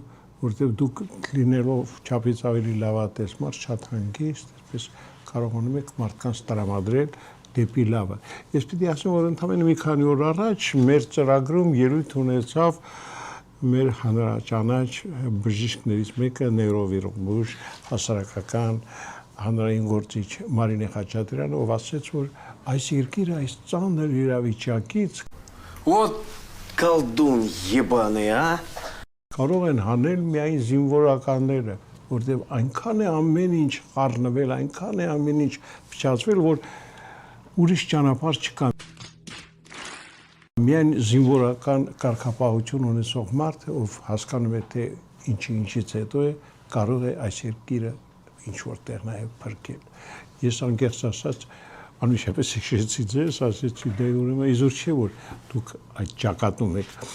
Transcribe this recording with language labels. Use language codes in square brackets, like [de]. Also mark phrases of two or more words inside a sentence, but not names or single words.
[hy] որտեղ դուք լինելով չափից ավելի լավատեսմար, շատ հանգիստ, այսպես կարողանում եք մարդկանց տրամադրել դեպի լավը։ Ես պիտի ասեմ, որ ընդամենը մի քանի օր առաջ մեր ծրագրում ելույթ ունեցավ մեր հանրաճանաչ բժիշկներից մեկը նեյրովիրուս հասարակական հանրային գործիչ Մարինե Խաչատրյանը, ով ասաց, որ այս երկիրը այս ծանր իրավիճակից [ru] Вот колдун ебаный, а? [hy] կարող են հանել միայն զինվորականները, որտեղ այնքան է ամեն ինչ խառնվել, այնքան է ամեն ինչ փչացվել, որ ուրիշ ճանապարհ չկա։ Միայն զինվորական կարգապահություն ունեցող մարդը, ով հասկանում է, թե ինչից հետո է, կարող է այս երկիրը ինչ որտեղ նաև փրկել։ Ես անկեղծ ասած, անմիջապես հիշեցի ձեզ, ասեցի, դե ուրեմն իզուր չէ, որ դուք այդ ճակատում եք։